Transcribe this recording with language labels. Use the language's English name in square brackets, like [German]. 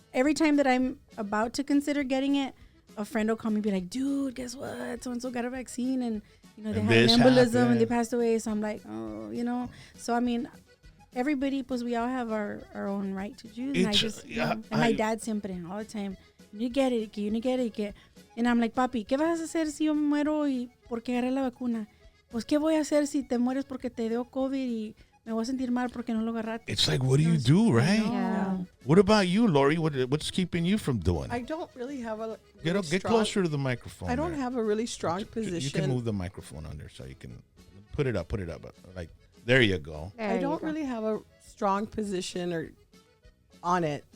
[English] Every time that I'm about to consider getting it, a friend will call me and be like, dude, guess what? So-and-so got a vaccine and, they had an embolism and they passed away. So I'm like, oh, So, I mean, everybody, pues we all have our own right to choose. And I just, and my dad siempre, all the time, you need to get it, you need to get it. And I'm like, [Spanish] papi, ¿qué vas a hacer si yo me muero y porque agarré la vacuna? Pues, ¿qué voy a hacer si te mueres porque te dio COVID y me voy a sentir mal porque no lo agarraste? [English] It's like, what do you do, right? Yeah. What about you, Lori? What's keeping you from doing I it? don't really have a Get closer to the microphone. I don't have a really strong position. You can move the microphone under so you can put it up. Like, there you go. I don't really have a strong position on it.